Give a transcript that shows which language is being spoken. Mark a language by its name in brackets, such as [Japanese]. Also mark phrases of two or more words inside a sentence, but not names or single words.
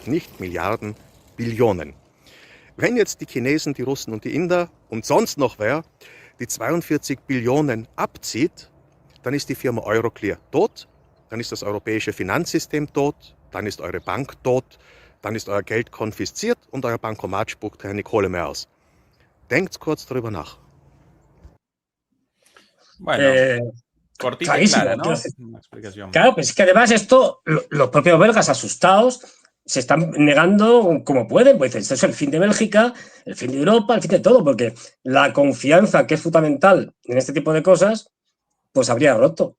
[German] Nicht Milliarden, Billionen. Wenn jetzt die Chinesen, die Russen und die Inder und sonst noch wer die 42 Billionen abzieht, dann ist die Firma Euroclear tot, dann ist das europäische Finanzsystem tot, dann ist eure Bank tot, dann ist euer Geld konfisziert und euer Bankomat spuckt keine Kohle mehr aus. Denkt kurz darüber nach. [Spanish] Bueno, cortita y clara, ¿no? Una explicación. Claro, pues es que además esto, los propios belgas asustados se están negando como pueden, pues esto es el fin de Bélgica, el fin de Europa, el fin de todo, porque la confianza que es fundamental en este tipo de cosas, pues habría roto.